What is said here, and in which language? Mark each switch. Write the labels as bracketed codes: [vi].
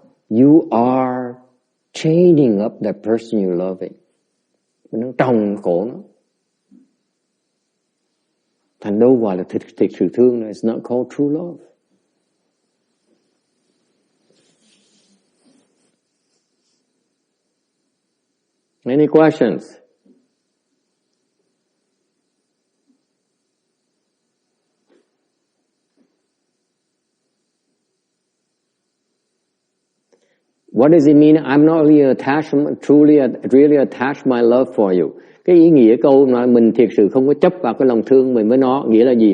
[en] You are chaining up that person you're loving. [vi] Mình đang trồng cổ nó. Thành đâu gọi là thực sự thương nữa. [en] It's not called true love. Any questions? What does it mean? I'm not really attached, really attached my love for you. [vi] Cái ý nghĩa câu là mình thiệt sự không có chấp vào cái lòng thương mình với nó, nghĩa là gì?